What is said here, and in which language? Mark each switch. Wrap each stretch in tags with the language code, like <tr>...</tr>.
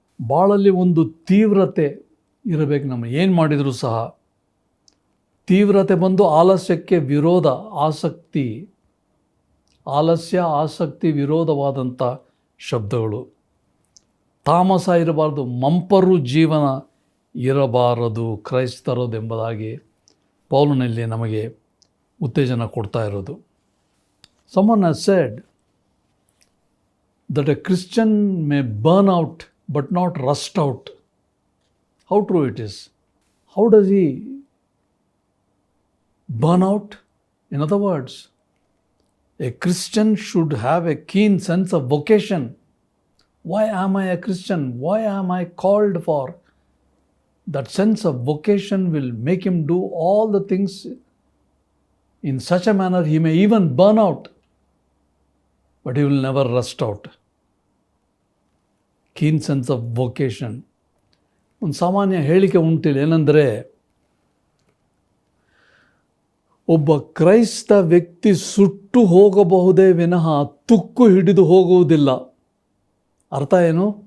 <kn>ಬಾಳಲ್ಲಿ ಒಂದು ತೀವ್ರತೆ ಇರಬೇಕು. ನಮ್ಮ ಏನು ಮಾಡಿದರೂ ಸಹ ತೀವ್ರತೆ ಬಂದು ಆಲಸ್ಯಕ್ಕೆ ವಿರೋಧ. ಆಸಕ್ತಿ, ಆಲಸ್ಯ, ಆಸಕ್ತಿ ವಿರೋಧವಾದಂಥ ಶಬ್ದಗಳು. ತಾಮಸ ಇರಬಾರ್ದು, ಮಂಪರು ಜೀವನ ಇರಬಾರದು ಕ್ರೈಸ್ತರದೆಂಬುದಾಗಿ ಪೌಲನಲ್ಲಿ ನಮಗೆ ಉತ್ತೇಜನ ಕೊಡ್ತಾ ಇರೋದು.</kn> <en>Someone has said that a Christian may burn out but not rust out. How true it is. How does he burn out? In other words, a Christian should have a keen sense of vocation. Why am I a Christian? Why am I called for? That sense of vocation will make him do all the things in such a manner he may even burn out, but he will never rust out. Keen sense of vocation.</en> <kn>ಒಂದು ಸಾಮಾನ್ಯ ಹೇಳಿಕೆ ಉಂಟಿಲ್ಲ, ಏನಂದರೆ ಒಬ್ಬ ಕ್ರೈಸ್ತ ವ್ಯಕ್ತಿ ಸುಟ್ಟು ಹೋಗಬಹುದೇ ವಿನಃ ತುಕ್ಕು ಹಿಡಿದು ಹೋಗುವುದಿಲ್ಲ. ಅರ್ಥ ಏನು?</kn>